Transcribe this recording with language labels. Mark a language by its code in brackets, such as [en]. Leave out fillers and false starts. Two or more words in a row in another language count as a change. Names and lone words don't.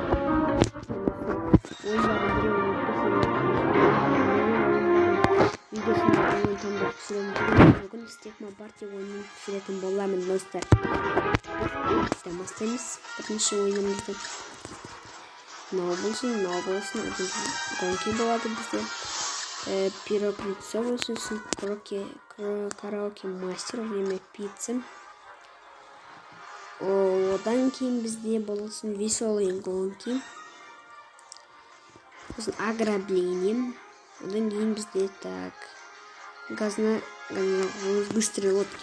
[kk] Бүгін стекма партия ойынын түсіретін боламын, достар. Бастаймыз бірінші ойынымызды. Мынау болсын, гонки болады бізде. Пироклицо болсын, [ru] караоке мастер, время пиццы. [kk] Одан кейін бізде болсын [ru] веселые гонки. [kk] Болсын ограбление. Одан кейін бізде [ru] так быстрые лодки.